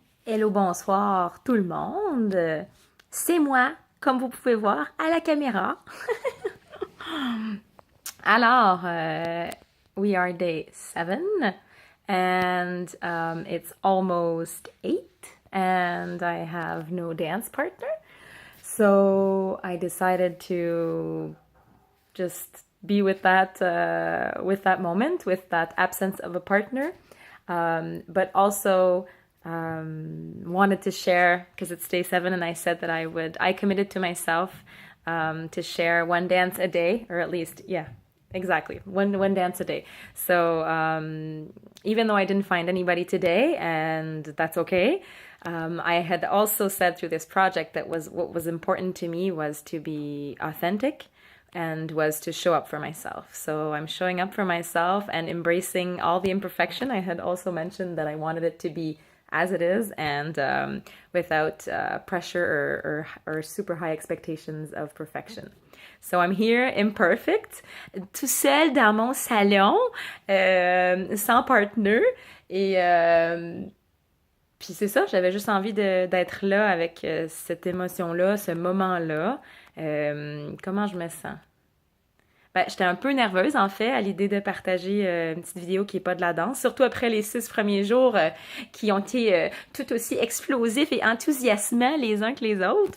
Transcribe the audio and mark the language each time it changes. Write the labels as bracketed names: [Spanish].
[French] Hello, bonsoir tout le monde. C'est moi, comme vous pouvez voir à la caméra. [English] Alors, we are day 7 and it's almost 8 and I have no dance partner. So I decided to just be with that moment, with that absence of a partner, but also wanted to share because it's day 7, and I said that I committed to myself to share one dance a day, or at least, yeah, exactly, one dance a day. So even though I didn't find anybody today, and that's okay. I had also said through this project that what was important to me was to be authentic and was to show up for myself. So I'm showing up for myself and embracing all the imperfection. I had also mentioned that I wanted it to be as it is and without pressure or super high expectations of perfection. So I'm here imperfect, [French] tout seul dans mon salon, sans partner. Et puis c'est ça, j'avais juste envie d'être là avec cette émotion-là, ce moment-là. Comment je me sens? Ben, j'étais un peu nerveuse, en fait, à l'idée de partager une petite vidéo qui n'est pas de la danse, surtout après les 6 premiers jours qui ont été tout aussi explosifs et enthousiasmants les uns que les autres.